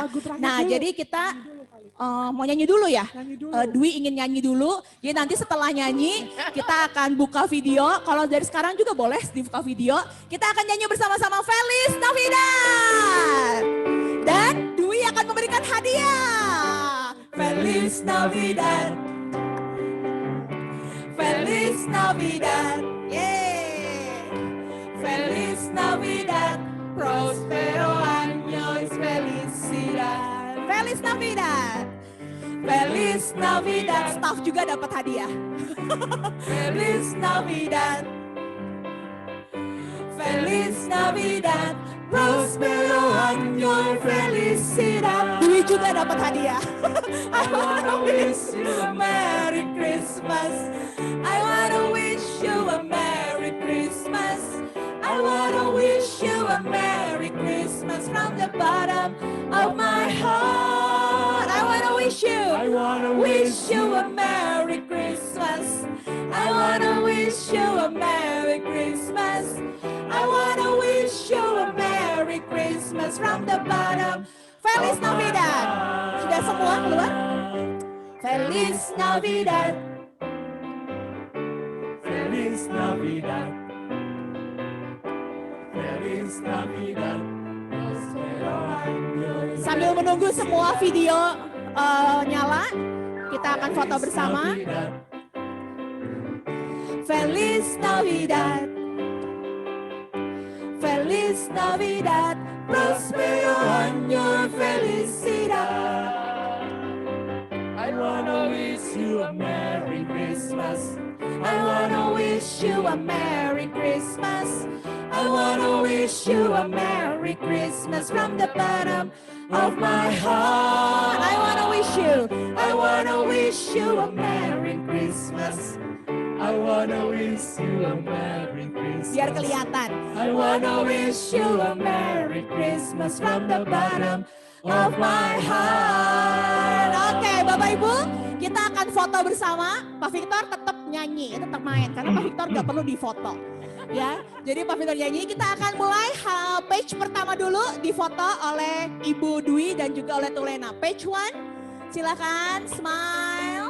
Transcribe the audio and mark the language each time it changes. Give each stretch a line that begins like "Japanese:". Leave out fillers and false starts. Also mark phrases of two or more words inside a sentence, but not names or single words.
Indonesian: Nah, jadi kita mau nyanyi dulu ya? Dwi ingin nyanyi dulu. Jadi nanti setelah nyanyi kita akan buka video. Kalau dari sekarang juga boleh dibuka video. Kita akan nyanyi bersama-sama Feliz Navidad. Dan Dwi akan memberikan hadiah.
Spanish: Feliz Navidad. Feliz Navidad. Yeay. Feliz Navidad. Prospero años felicidad. Feliz Navidad. Feliz Navidad.
Indonesian: Staff juga dapat hadiah.
Spanish: Feliz Navidad. Feliz Navidad. Prospero año felicidad.
Indonesian: Dwi juga dapat hadiah.
English: I wanna wish you a Merry Christmas. I wanna wish you a Merry Christmas. I wanna wish you a Merry Christmas from the bottom of my heart. I wanna wish you a Merry Christmas. I wanna wish you a Merry Christmas. I wanna wish you a Merry Christmas from the bottom.
Spanish: Feliz Navidad.
Indonesian: Sudah semua keluar?
Spanish: Feliz Navidad. Feliz Navidad. Feliz Navidad.
Indonesian: Sambil menunggu semua video nyala, kita akan foto bersama.
Spanish: Feliz Navidad. Feliz Navidad. Prospero año felicidad.
English: I wanna wish you a Merry Christmas. I wanna wish you a Merry Christmas. I wanna wish you a Merry Christmas from the bottom of my heart. I wanna wish you a Merry Christmas. I I wanna wish you a Merry Christmas.
Indonesian: Biar kelihatan.
English: I wanna wish you a Merry Christmas from the bottom of my heart.
Indonesian: Oke, Bapak Ibu, kita akan foto bersama. Pak Victor tetap nyanyi, tetap main karena Pak Victor nggak perlu difoto. Ya, jadi Pak Victor nyanyi. Kita akan mulai page pertama dulu difoto oleh Ibu Dwi dan juga oleh Tulena. Page 1, silakan smile.